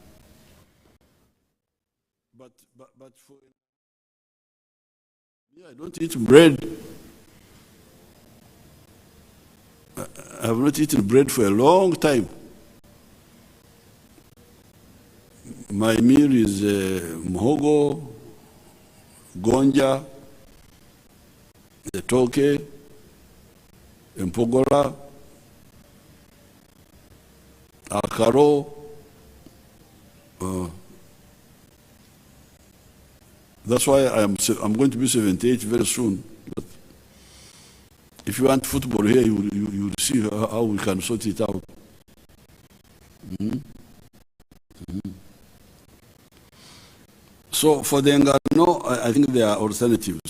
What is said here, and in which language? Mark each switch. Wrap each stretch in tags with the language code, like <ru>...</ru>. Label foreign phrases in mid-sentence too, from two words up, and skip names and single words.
<en>But for me, I don't eat bread. I have not eaten bread for a long time. My meal is</en> <nyn>muhogo, gonja, etoke, empogora, akaro.</nyn> <en>That's why I'm going to be 78 very soon. But if you want football here, you will see how we can sort it out. So for the engano, I think there are alternatives.</en>